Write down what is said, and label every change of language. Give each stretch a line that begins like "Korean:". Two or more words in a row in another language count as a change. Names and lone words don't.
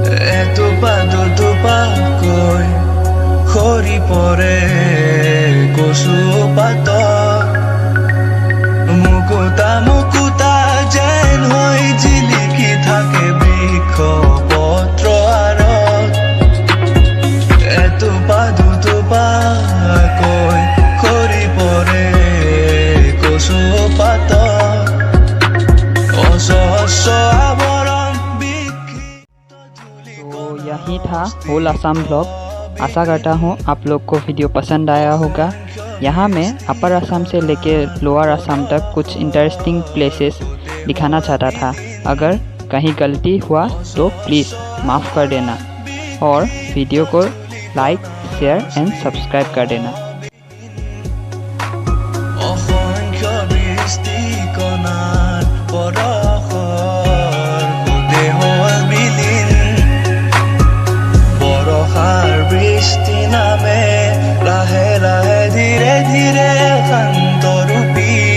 Assamese: এটোপা দুটোপাকৈ সৰি পৰে কচু পাতত মুকুতা মুকুতা যেন হৈ জিলিকি থাকে বৃক্ষ পত্ৰ আঁৰত এটোপা দুটোপাকৈ সৰি পৰে কচু পাতত অজস্ৰ আৱৰণ
Hindi: तो यही था
English: whole Assam blog.
Hindi: आशा करता हूँ आप लोग को वीडियो पसंद आया होगा। यहाँ मैं अपर असम से लेके लोअर असम तक कुछ
English: interesting places
Hindi: दिखाना चाहता था। अगर कहीं गलती हुआ तो प्लीज़ माफ़ कर देना और वीडियो को
English: like share and subscribe
Hindi: कर देना।
Assamese: অসংখ্য বৃষ্টিকণাৰ বৰষৰ গোটে হ'ল বিলীন বৰষাৰ বৃষ্টি নামে লাহে লাহে ধীৰে ধীৰে শান্ত ৰূপী